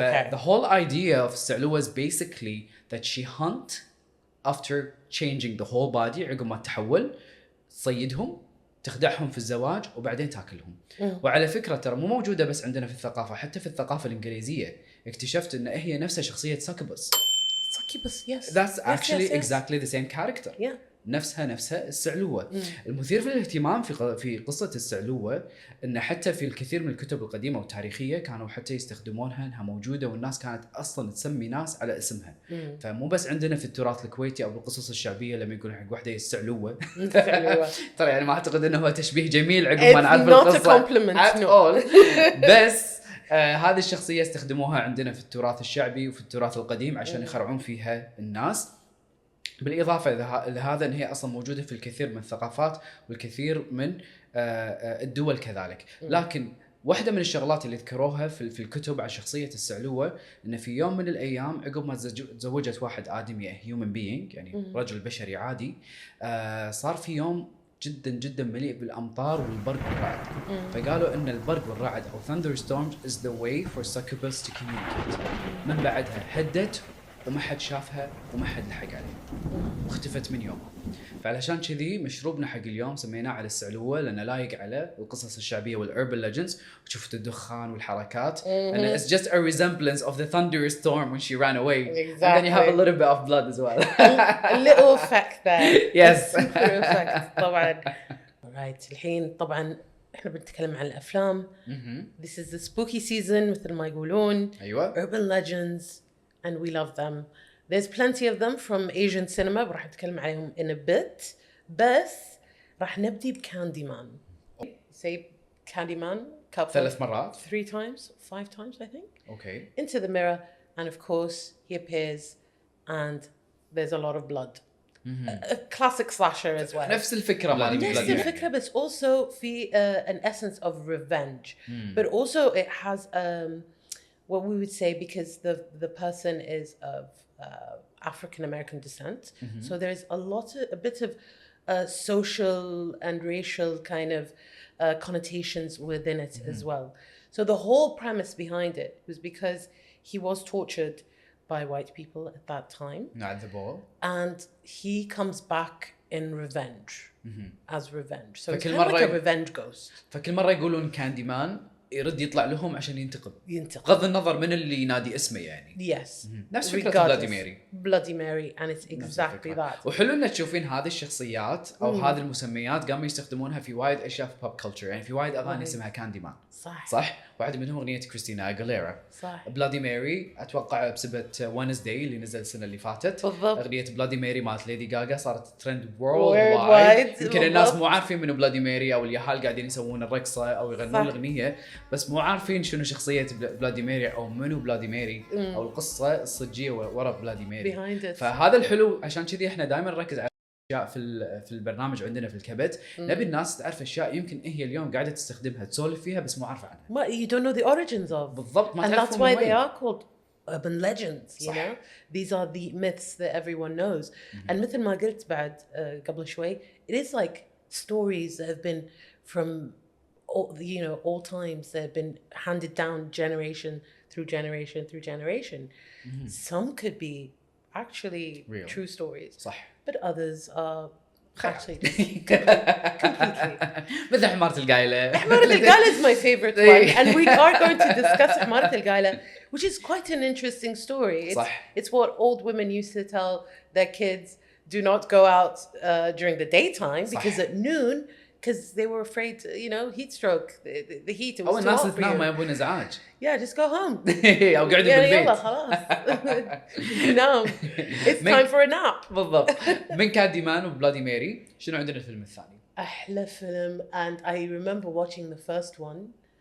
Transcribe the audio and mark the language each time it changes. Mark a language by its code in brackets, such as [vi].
[en] The whole idea of السعلوة is basically that she hunt after changing the whole body. [ar] عقب ما تحول تصيدهم تخدعهم في الزواج وبعدين تاكلهم. وعلى فكرة ترى مو موجودة بس عندنا في الثقافة، حتى في الثقافة الإنجليزية اكتشفت إن هي نفسها شخصية سكبس. [en] yes. That's actually exactly the same character. [ar] نفسها السعلوة. المثير في الاهتمام في قصة السعلوة إن حتى في الكثير من الكتب القديمة والتاريخية كانوا حتى يستخدمونها إنها موجودة، والناس كانت أصلاً تسمي ناس على اسمها. فمو بس عندنا في التراث الكويتي أو بالقصص الشعبية لما يقولون حق واحدة السعلوة ترى يعني ما أعتقد إنه هو تشبيه جميل عقب ما نعرف القصة [en] at all. [ar] بس هذه الشخصية استخدموها عندنا في التراث الشعبي وفي التراث القديم عشان يخرعون فيها الناس. بالإضافة لهذا أن هي أصلا موجودة في الكثير من الثقافات والكثير من الدول كذلك. لكن واحدة من الشغلات اللي ذكروها في الكتب عن شخصية السعلوة إن في يوم من الأيام عقب ما تزوجت واحد آدمي [en] human being [ar] يعني رجل بشري عادي، صار في يوم جدا جدا مليء بالأمطار والبرق والرعد. فقالوا إن البرق والرعد أو [en] thunderstorms is the way for succubus to communicate. [ar] من بعدها هدت وما حد شافها وما حد لحق عليها واختفت من يومها. فعلشان كذي مشروبنا حق اليوم سميناه على السعلوة لأنه لايق على القصص الشعبية والأربن ليجندز. وشفت الدخان والحركات [en] and it's just a resemblance of the thunderstorm when she ran away. And then you have a little bit of blood as well. a little effect there. Yes. Super effect [ar] طبعا. [en] Alright. [ar] الحين طبعا احنا بنتكلم عن الأفلام. [en] This is the spooky season [ar] مثل ما يقولون. أيوة. [en] Urban legends and we love them. There's plenty of them from Asian cinema. [ar] راح نتكلم عليهم [en] in a bit. [ar] بس راح نبدي بكانديمان. [en] Say Candyman. [ar] 3 مرات. [en] 3 times, 5 times I think. Okay. Into the mirror, and of course he appears and there's a lot of blood. A classic slasher as well. [ar] نفس الفكرة. نفس الفكرة, [en] but also [ar] في [en] an essence of revenge. But also it has what we would say, because the person is of African American descent, so there's a bit of social and racial kind of connotations within it as well. So the whole premise behind it was because he was tortured by white people at that time. And he comes back in revenge, as revenge. So it's kind of like a revenge ghost. [ar] فكل مرة يقولون كانديمان يرد يطلع لهم عشان ينتقم. بغض النظر من اللي ينادي اسمه يعني. [en] Yes. [ar] نفس فكرة [en] Bloody Mary and it's exactly that. [ar] وحلو انك تشوفين هذه الشخصيات او هذه المسميات قاموا يستخدمونها في وايد اشياء في بوب كلتشر، يعني في وايد اغاني اسمها كانديمان. صح. واحدة منهم اغنية كريستينا أغيليرا. صح. بلادي ماري اتوقع بسبة وينزداي اللي نزل السنة اللي فاتت. بالضبط. اغنية بلادي ماري مالت ليدي غاغا صارت ترند وورلد وايد. يمكن الناس مو عارفين منو بلادي ماري او اليهال قاعدين يسوون الرقصة او يغنون الاغنية، بس مو عارفين شنو شخصية بلادي ماري او منو بلادي ماري او القصة الصجية ورا بلادي ماري. فهذا الحلو، عشان كذي احنا دائما نركز على اشياء في البرنامج عندنا في الكبت. نبي الناس تعرف اشياء يمكن هي اليوم قاعده تستخدمها تسولف فيها بس مو عارفه عنها. ما [en] you don't know the origins of. [ar] بالضبط. ما [en] and [ar] تعرفون. [en] that's why they are called urban legends. You know, these are the myths that everyone knows. And [ar] مثل ما قلت بعد قبل شوي, [en] it is like stories that have been from all times, that have been handed down generation through generation through generation. Some could be actually real, true stories. [ar] صح. [en] But others are actually completely. [ar] مثل حمارة القايلة. [en] حمارة القايلة is my favorite one, and we are going to discuss حمارة القايلة, which is quite an interesting story. It's what old women used to tell their kids: do not go out during the daytime because at noon, because they were afraid, heat stroke, the heat. It was too hot for you. [ar] الناس ما يبون إزعاج. [en] Yeah, just go home. [ar] أو قاعدين بالبيت. يلا خلاص. [en] No, it's time for a nap. [ar] بالضبط. من كانديمان وبلادي ماري، شنو عندنا الفيلم الثاني؟ أحلى فيلم, [en] and I remember watching the first one.